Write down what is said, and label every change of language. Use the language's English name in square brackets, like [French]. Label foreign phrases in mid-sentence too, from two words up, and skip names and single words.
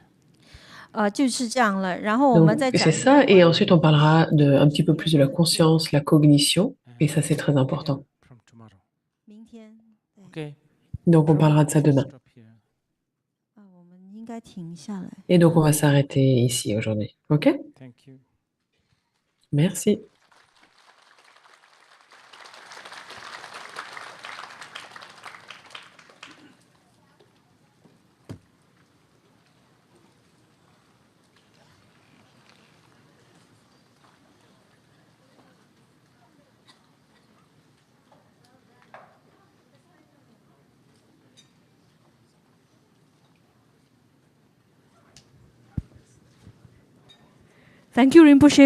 [Chinese] 就是这样了。然后我们 [French] Donc, [Chinese] 再讲 [French] c'est [Chinese] 一 [French] ça, [Chinese] 点 [French] et [Chinese] 关 [French] ensuite on [Chinese] 于 [French] parlera [Chinese] 意识 [French] un petit peu plus de la [Chinese] 也会做 [French] conscience, la cognition, et ça c'est très important. [English] From tomorrow. [Chinese] 明天，对， [English] Okay. [French] Donc on parlera de ça [English] Let's [French] demain. [English] stop here. [Chinese] 我们应该停下来。 [French] Et donc on va s'arrêter ici aujourd'hui. Ok? [English] Thank you. [French] Merci. [English] Thank you, Rinpoche,